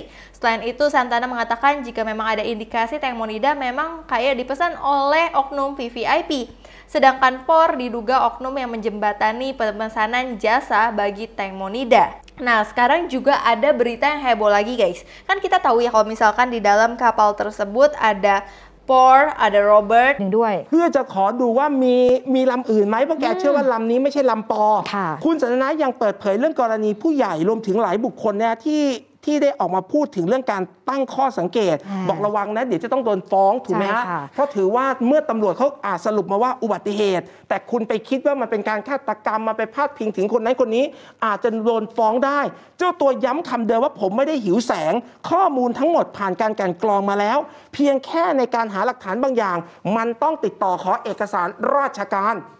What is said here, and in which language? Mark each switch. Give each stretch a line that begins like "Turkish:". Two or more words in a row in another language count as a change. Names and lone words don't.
Indonesian: Selain itu Santana mengatakan jika memang ada indikasi Teng Monida memang kayak dipesan oleh oknum VVIP. Sedangkan POR diduga oknum yang menjembatani pemesanan jasa bagi Teng Monida. Nah, sekarang juga ada berita yang heboh lagi guys. Kan kita tahu ya kalau misalkan di dalam kapal tersebut ada POR, ada Robert
Thai: ด้วย เพื่อจะขอดูว่ามีลำอื่นไหมเพราะแกเชื่อว่าลำนี้ไม่ใช่ลำปอ ค่ะ คุณสันทนายังเปิดเผยเรื่องกรณีผู้ใหญ่รวมถึงหลายบุคคลเนี่ยที่ได้ออกมาพูดถึงเรื่องการตั้งข้อสังเกต บอกระวังนะเดี๋ยวจะต้องโดนฟ้องถูกไหมฮะ ใช่ค่ะ เพราะถือว่าเมื่อตำรวจเขาสรุปมาว่าอุบัติเหตุ แต่คุณไปคิดว่ามันเป็นการฆาตกรรมมาไปพาดพิงถึงคนนั้นคนนี้อาจจะโดนฟ้องได้ เจ้าตัวย้ำคำเดิมว่าผมไม่ได้หิวแสงข้อมูลทั้งหมดผ่านการกลั่นกรองมาแล้ว เพียงแค่ในการหาหลักฐานบางอย่าง มันต้องติดต่อขอเอกสารราชการ